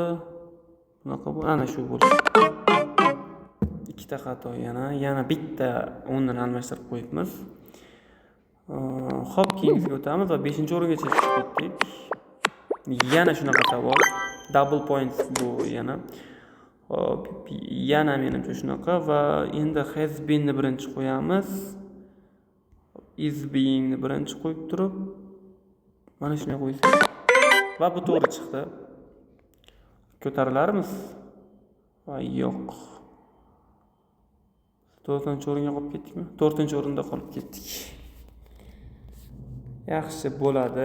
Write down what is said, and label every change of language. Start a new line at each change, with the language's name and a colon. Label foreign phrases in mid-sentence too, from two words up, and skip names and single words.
Uzbek: Bunaqa bu, ana shu bo'ldi. Ikkita xato yana bitta o'rnini almashtirib qo'yibmiz. Xo'p, keyingiga o'tamiz va 5-o'ringacha chiqib ketdik. Yana shunaqa savol.
English: Double points
Uzbek: bu yana. Xo'p, yana menimcha shunaqa va endi
English: has been
Uzbek: ni birinchi qo'yamiz.
English: Is being
Uzbek: ni birinchi qo'yib turib, mana shunday qo'ysak. Va bu to'g'ri chiqdi. Ko'tarilarmiz? Va yo'q. 4-o'ringa qolib ketdikmi? 4-o'rinda qolib ketdik. Yaxshi bo'ladi.